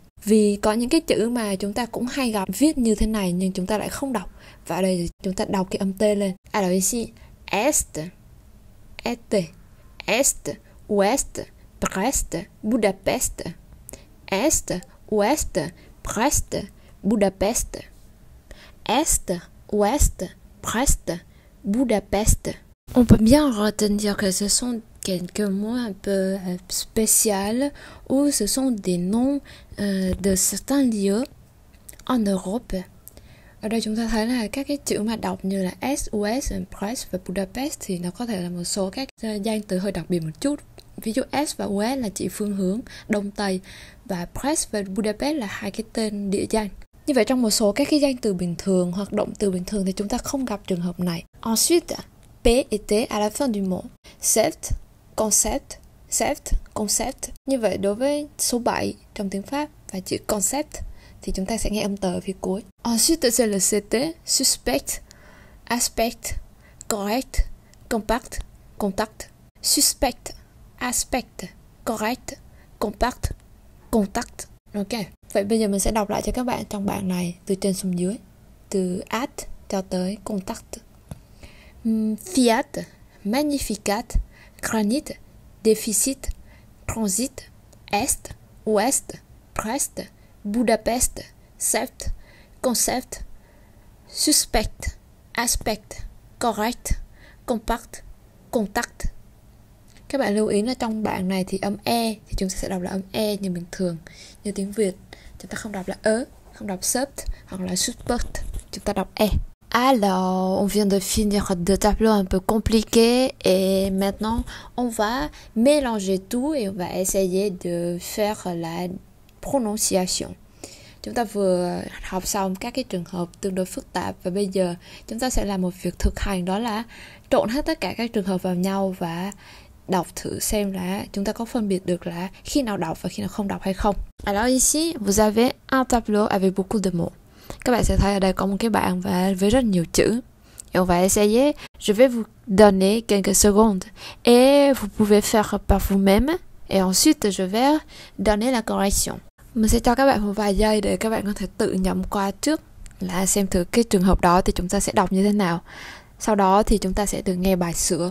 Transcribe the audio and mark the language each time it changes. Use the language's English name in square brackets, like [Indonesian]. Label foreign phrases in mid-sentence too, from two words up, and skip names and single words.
[Vietnamese] Vì có những cái chữ mà chúng ta cũng hay gặp viết như thế này nhưng chúng ta lại không đọc. Và ở đây chúng ta đọc cái âm T lên. [French] Alors ici, Est, Este, Est, Ouest, Brest, Budapest. Est, Ouest, Brest, Budapest. Est, Ouest, Brest, Budapest. On peut bien retenir que ce sont quelques mots un peu spéciaux ou ce sont des noms de certains lieux en Europe. [Vietnamese] Ở đây chúng ta thấy là các cái chữ mà đọc như là Est, Ouest, Brest và Budapest thì nó có thể là một số các danh từ hơi đặc biệt một chút. Ví dụ Est và Ouest là chỉ phương hướng Đông Tây và Brest và Budapest là hai cái tên địa danh. Như vậy trong một số các cái danh từ bình thường hoặc động từ bình thường thì chúng ta không gặp trường hợp này. [French] Ensuite, P et T à la fin du mot. Sept, concept. [Vietnamese] Như vậy đối với số 7 trong tiếng Pháp và chữ concept thì chúng ta sẽ nghe âm tờ ở phía cuối. [French] Ensuite c'est le CT, suspect, aspect, correct, compact, contact. Suspect, aspect, correct, compact, contact. Ok. [Vietnamese] Vậy bây giờ mình sẽ đọc lại cho các bạn trong bảng này từ trên xuống dưới, từ at cho tới contact. [French] Fiat, magnificat, granit, déficit, transit, Est, Ouest, Brest, Budapest, sept, concept, suspect, aspect, correct, compact, contact. [Vietnamese] Các bạn lưu ý là trong bảng này thì âm E thì chúng ta sẽ đọc là âm E như bình thường. Như tiếng Việt chúng ta không đọc là không đọc sept hoặc là suspect, chúng ta đọc E. [French] Alors, on vient de finir deux tableaux un peu compliqués et maintenant on va mélanger tout et on va essayer de faire la prononciation. [Vietnamese] Chúng ta vừa học xong các cái trường hợp tương đối phức tạp và bây giờ chúng ta sẽ làm một việc thực hành, đó là trộn hết tất cả các trường hợp vào nhau và đọc thử xem là chúng ta có phân biệt được là khi nào đọc và khi nào không đọc hay không. [French] Alors ici, vous avez un tableau avec beaucoup de mots. [Vietnamese] Các bạn sẽ thấy ở đây có một cái bảng và với rất nhiều chữ. [French] Et on va essayer. Je vais vous donner quelques secondes et vous pouvez faire par vous-même. Et ensuite, je vais donner la correction. [Vietnamese] Mình sẽ cho các bạn một vài giây để các bạn có thể tự nhẩm qua trước là xem thử cái trường hợp đó thì chúng ta sẽ đọc như thế nào. Sau đó thì chúng ta sẽ được nghe bài sửa.